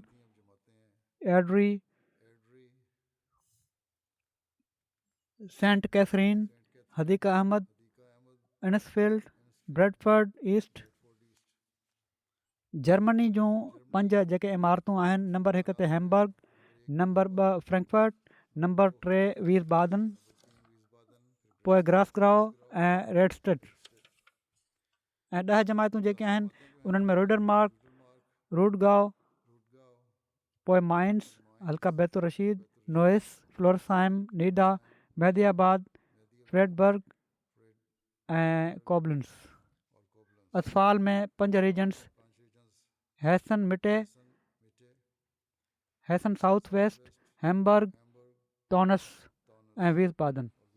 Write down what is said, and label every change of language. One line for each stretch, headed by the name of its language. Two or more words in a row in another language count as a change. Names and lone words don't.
Sindhi: एड्री, सेंट कैथरीन, हदीका अहमद, इनसफील्ड, ब्रेडफर्ड ईस्ट. जर्मनी जूं 5 जेके इमारतूं आहिनि, नंबर 1 ते हैम्बर्ग, नंबर 2 फ्रैंकफर्ट, नंबर 3 वीसबादन, पोइ ग्रासग्राउ ऐं रेडस्टेड. ऐं 10 जमायतूं जेके आहिनि उन्हनि में रोडरमार्क, रूडगांव, पोइ माइंस, हल्का बैतुल रशीद, नोइस, फ्लोरसाइम, नीडा, मेहदियाबाद, फ्रेडबर्ग, ऐं कोबलिन्स। अतफ़ाल में 5 रीजन्स हैसन मिटे, हैसन साउथ वेस्ट, हैम्बर्ग, टॉनस ऐं वीसबादन।